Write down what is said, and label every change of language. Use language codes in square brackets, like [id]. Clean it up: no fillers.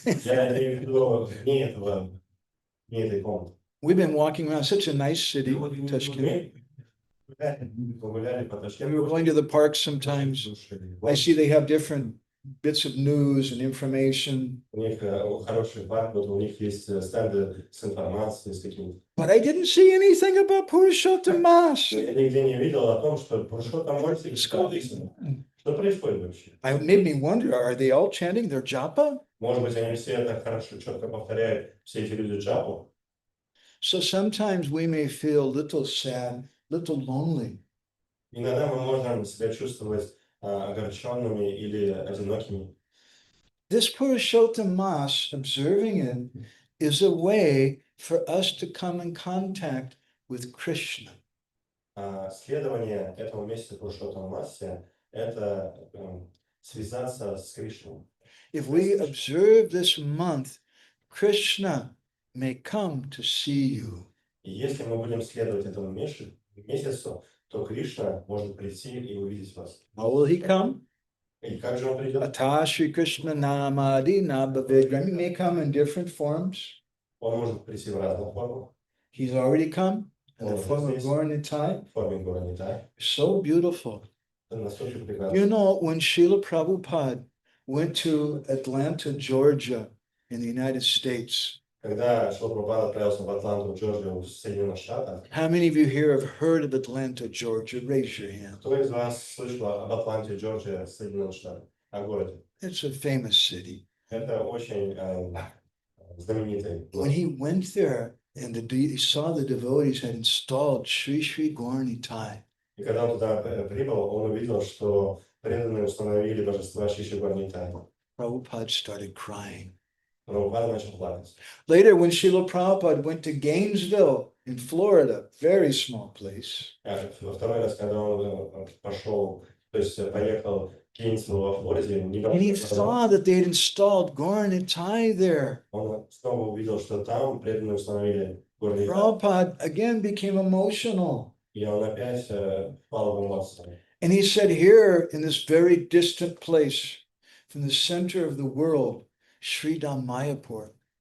[ru] Я имею в виду вне этой комнаты. [en] We've been walking around such a nice city, Tashkent. [ru] Погуляли по [en] We were [ru] Ташкенту. [en] going to the park sometimes. I see they have different bits of news and information. [ru] У них хороший парк, вот у них есть стенды с информацией, с какими-то. [en] But I didn't see anything about Purushottam Mas. [ru] Я нигде не видел о том, что Пурушоттам может что происходит вообще? [en] It made me wonder, are they all chanting their japa? [ru] Может быть, они все так хорошо, четко повторяют все эти люди джапу? [en] So sometimes we may feel a little sad, little lonely. [ru] Иногда мы можем себя чувствовать огорченными или одинокими. [en] This Purushottam Mas, observing it, is a way for us to come in contact with Krishna. [ru] Следование этому месяца Пурушоттам Масе – это связаться с Кришной. [en] If we observe this month, Krishna may come to see you. [ru] И если мы будем следовать этому месяцу, то Кришна может прийти и увидеть вас. [en] How will he come? [ru] И как же он придет? [sa] Ata Shri Krishna Namadi Nabavidram. [en] He may come in different forms. [ru] Он может прийти в разных формах. [en] He's already come in the form of Gauranitai. [ru] В форме Гуранитай. [en] So beautiful. [ru] Это настолько прекрасно. [en] You know, when Srila Prabhupada went to Atlanta, Georgia, in the United States, [ru] Когда Шрила Прабхупада отправился в Атланту, Джорджию, в Соединенных Штатах, [en] how many of you here have heard of Atlanta, Georgia? Raise your hand. [ru] кто из вас слышал об Атланте, Джорджия, Соединенных Штатах, о городе? [en] It's a famous city. [ru] Это очень знаменитый [en] When [ru] город. [en] he went there and he saw the devotees had installed Sri Sri Gauranitai, [ru] И когда он туда прибыл, он увидел, что преданные установили божества Шиши Гуранитай. [en] Prabhupada started crying. [ru] Прабхупада начал плакать. [en] Later, when Srila Prabhupada went to Gainesville in Florida, very small place, [ru] Во второй раз, когда он пошел, то есть поехал в Кейнсвилл во Флориде, [en] and he [ru] небольшой город, [en] saw that they had installed Gauranitai there, [ru] он снова увидел, что там преданные установили Гуранитай. [en] Prabhupada again became emotional. [ru] И он опять впал в эмоции. [en] And he said, here in this very distant place, from the center of the world, Sridham Mayapur,